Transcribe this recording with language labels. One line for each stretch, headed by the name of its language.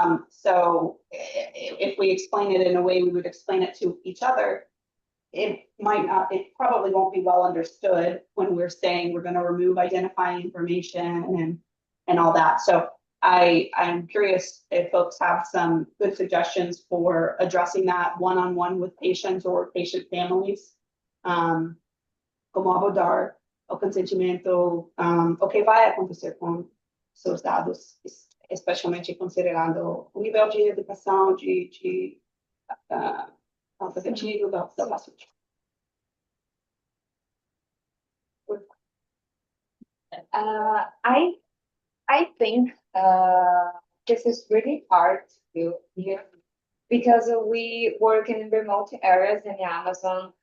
English: So if we explain it in a way we would explain it to each other, it probably won't be well understood when we're saying we're going to remove identifying information and all that. So I'm curious if folks have some good suggestions for addressing that one-on-one with patients or patient families.
Portuguese: Como abordar o consentimento, o que vai acontecer com seus dados, especialmente considerando o nível de educação, de alfabetização da paciente.
English: I think this is really hard to do here because we work in remote areas in the Amazon.